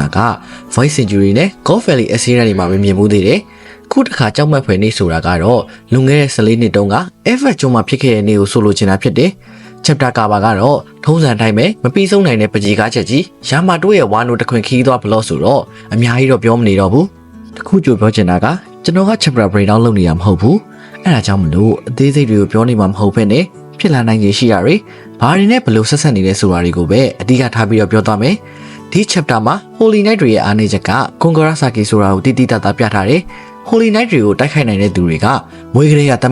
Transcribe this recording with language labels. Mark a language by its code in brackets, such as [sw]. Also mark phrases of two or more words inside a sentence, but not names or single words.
[my] က Voice Century နဲ့ God Valley အစီအစဉ်တွေမှာမမြင်ဘူးသေးတယ်ခုတစ်ခါကြောက်မက်ဖွယ်နေဆိုတာကတော့လွန်ခဲ့တဲ့14နှစ်တုန်းက Ever ကျွန်းမှာဖြစ်ခဲ့တဲ့နေ့ကိုဆိုလိုချင်တာဖြစ်တယ် chapter ကပါကတော့ထုံးစံတိုင်းပဲမပြီးဆုံးနိုင်တဲ့ပကြီးကားချက်ကြီးရာမာတိုးရဲ့ဝါနိုတခွင်ခီးသွားဘလော့ဆိုတော့အများကြီးတော့ပြောမနေတော့ဘူးတခုကြိုပြောချင်တာကကျွန်တော်က [en] chapter breakdown [my] လုပ်နေတာမဟုတ်ဘူးအဲ့ဒါကြောင့်မလို့အသေးစိတ် တွေကိုပြောနေမှာမဟုတ်ဘဲနဲ့ဖြစ်လာနိုင်ခြေရှိရတွေဘာတွေနဲ့ဘယ်လိုဆက်ဆက်နေလဲဆိုတာတွေကိုပဲအဓိကထားပြီးတော့ပြောသွားမယ်ဒီ chapter မှာ Holy Knight တွေရဲ့အားနည်းချက်က Kongarasaki ဆိုတာကိုတိတိတတ်တာပြထားတယ် Holy Knight တွေကိုတိုက်ခိုက်နိုင်တဲ့သူတွေကမွေးကလေးကတတ်